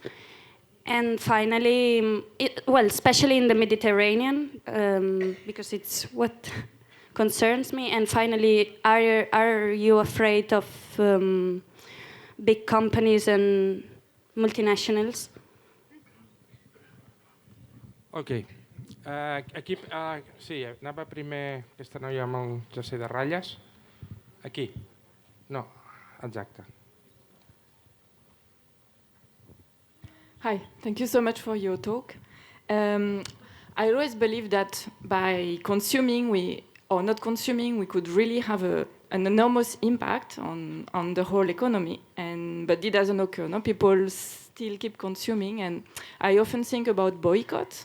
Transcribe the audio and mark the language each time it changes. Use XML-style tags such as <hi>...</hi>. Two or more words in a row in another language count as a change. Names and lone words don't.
<en>And finally, well, especially in the Mediterranean, because it's what concerns me. And finally, are you afraid of big companies and multinationals? Ok.</en> <ca>Aquí, sí, anava primer aquesta noia amb el jersei de ratlles. Aquí. No, exacte.</ca> <en>Hi, thank you so much for your talk. I always believe that by consuming or not consuming, we could really have an enormous impact on the whole economy. But it doesn't occur. No? People still keep consuming, and I often think about boycott.</en>